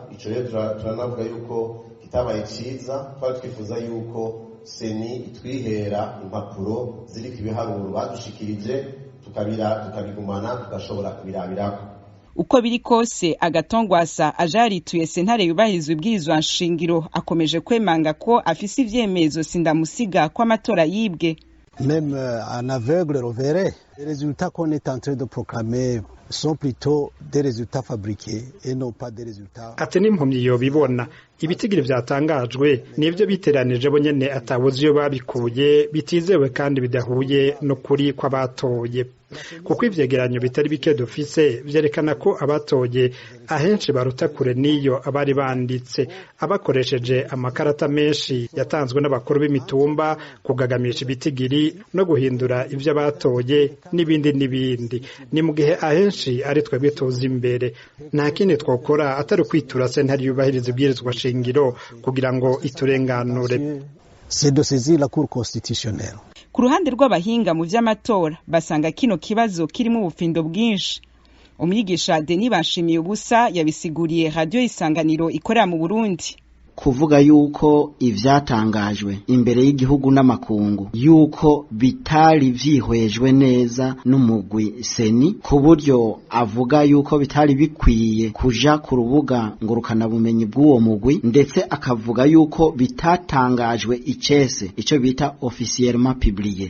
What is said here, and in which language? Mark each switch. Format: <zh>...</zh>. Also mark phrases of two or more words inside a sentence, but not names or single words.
<rn>Ico rero turanavuga yuko kitabaye ciza, twari twifuza yuko seni itwihera impapuro ziriko ibiharuro badushikirije tukabigumana tugashobora kubirabirako. Uko biri kose Agatongwasa ajarituye sentare yubahirizwa ibwirizwa nshingiro akomeje kwemanga ko afise ivyemezo sindamusiga ko amatora yibwe.</rn> <fr>Même un aveugle le verrait. Les résultats qu'on est en train de proclamer sont plutôt des résultats fabriqués et non pas des résultats.</fr> <rn>Ati n'impumyi yobibona ibitigiri vyatangajwe nivyo biteranije bo nyene atabuzi yo babikuye bitizewe kandi bidahuye no kuri kw'abatoye. Kuko ivyegeranyo bitari bike dufise vyerekana ko abatoye ahenshi baruta kure niyo abari banditse abakoresheje amakarata menshi yatanzwe n'abakuru b'imitumba kugagamisha ibitigiri no guhindura ivyo abatoye n'ibindi ni mu gihe ahenshi ari twebwe tuzi imbere. Nta kindi twokora atari kwitura sentare yubahiriza ibwirizwa shingiro kugira ngo iturenganure.</rn> <fr>C'est de saisir la Cour constitutionnelle.</fr> <rn>Ku ruhande rw'abahinga mu vy'amatora basanga kino kibazo kirimo ubufindo bwinshi. Umwigisha Denis Bashimiye ubusa yabisiguriye Radio Isanganiro ikorera mu Burundi. Kuvuga yuko ivyatangajwe imbere y'igihugu n'amakungu yuko bitari vyihwejwe neza n'umugwi seni ku buryo avuga yuko bitari bikwiye kuja ku rubuga ngurukana bumenyi bw'uwo mugwi, ndetse akavuga yuko bitatangajwe icese ico bita</rn> <fr>officiellement publié.</fr>